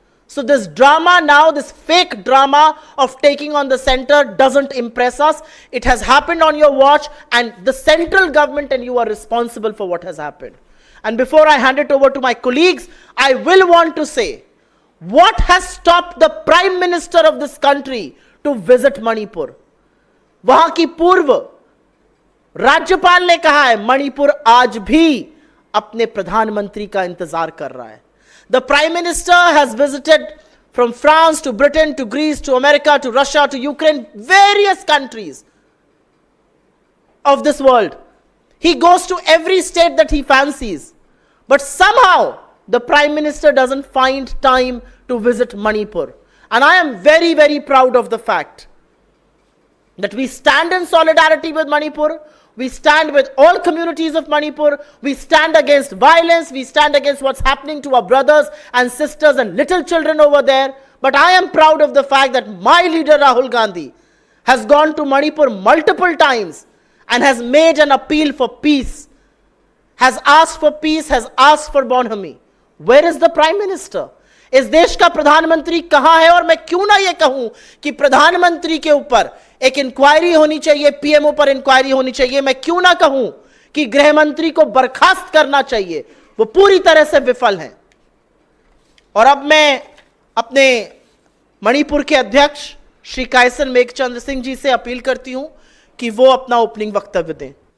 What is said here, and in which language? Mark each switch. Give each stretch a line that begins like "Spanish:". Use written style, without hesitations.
English: So this drama now, this fake drama of taking on the center doesn't impress us. It has happened on your watch and the central government and you are responsible for what has happened. And before I hand it over to my colleagues, I will want to say, what has stopped the Prime Minister of this country to visit Manipur?
Hindi: वहां की पूर्व राज्यपाल ने कहा है, मणिपुर आज भी अपने प्रधानमंत्री का इंतजार कर रहा है.
English: The Prime Minister has visited from France to Britain to Greece to America to Russia to Ukraine, various countries of this world. He goes to every state that he fancies. But somehow the Prime Minister doesn't find time to visit Manipur. And I am very, very proud of the fact that we stand in solidarity with Manipur. We stand with all communities of Manipur. We stand against violence. We stand against what's happening to our brothers and sisters and little children over there. But I am proud of the fact that my leader Rahul Gandhi has gone to Manipur multiple times and has made an appeal for peace, has asked for peace, has asked for bonhomie. Where is the Prime Minister?
Hindi: इस देश का प्रधानमंत्री कहां है? और मैं क्यों ना ये कहूं कि प्रधानमंत्री के ऊपर एक इंक्वायरी होनी चाहिए, पीएमओ पर इंक्वायरी होनी चाहिए. मैं क्यों ना कहूं कि गृह मंत्री को बर्खास्त करना चाहिए. वो पूरी तरह से विफल हैं. और अब मैं अपने मणिपुर के अध्यक्ष श्री कायसन मेघचंद्र सिंह जी से अपील करती हूं कि वो अपना ओपनिंग वक्तव्य दें.